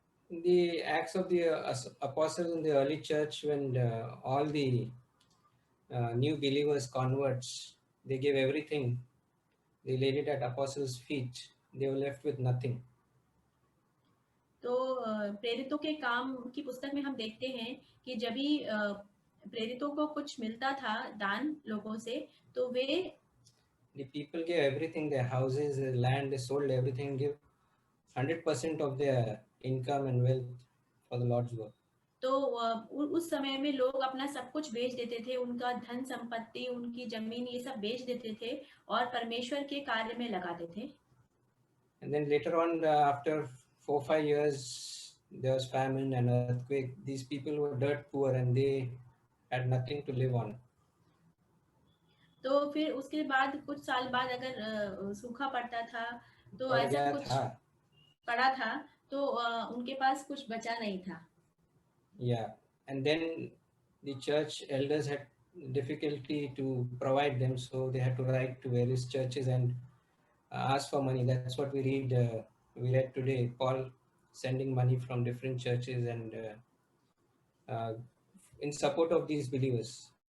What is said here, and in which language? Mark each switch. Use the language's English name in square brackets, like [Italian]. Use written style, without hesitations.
[English] The Acts of the Apostles in the early church, when all the new believers, converts, they gave everything. They laid it at apostles' feet. They were left with nothing. [Hindi] तो प्रेरितों के काम की पुस्तक में हम देखते हैं कि जब भी प्रेरितों को कुछ मिलता था दान लोगों से, तो वे [English] The people gave everything, their houses, their land, they sold everything, give 100% of their income and wealth for the Lord's work. [Hindi] तो उस समय में लोग अपना सब कुछ बेच देते थे, उनका धन संपत्ति, उनकी जमीन, ये सब बेच देते थे और परमेश्वर के कार्य में लगाते थे। [English] And then later on, after 4-5 years, there was famine and earthquake. These people were dirt poor and they had nothing to live on. [Hindi] तो फिर उसके बाद कुछ साल बाद अगर सूखा पड़ता था तो ऐसा कुछ पड़ा था तो उनके पास कुछ बचा नहीं था। [English] Yeah, and then the church elders had difficulty to provide them, so they had to write to various churches and ask for money. That's what we read. We read today, Paul sending money from different churches and in support of these believers.